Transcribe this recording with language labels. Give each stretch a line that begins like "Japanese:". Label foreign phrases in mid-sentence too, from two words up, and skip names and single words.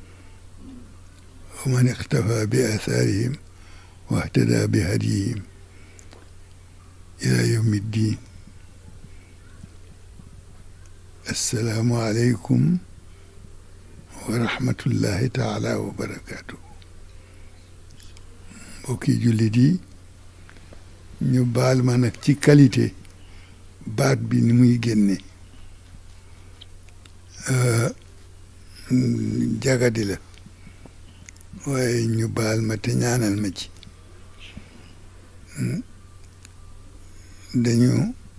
Arabic: ومن اقتفى بآثارهم واهتدى بهديهم إلى يوم الدين السلام عليكم ورحمة الله تعالى وبركاته
Wolof: mbokki jullit yi ñu baal ma nag ci qualité baat bi ni muy génne jagadi la waaye ñu baal ma te ñaanal ma ci dañu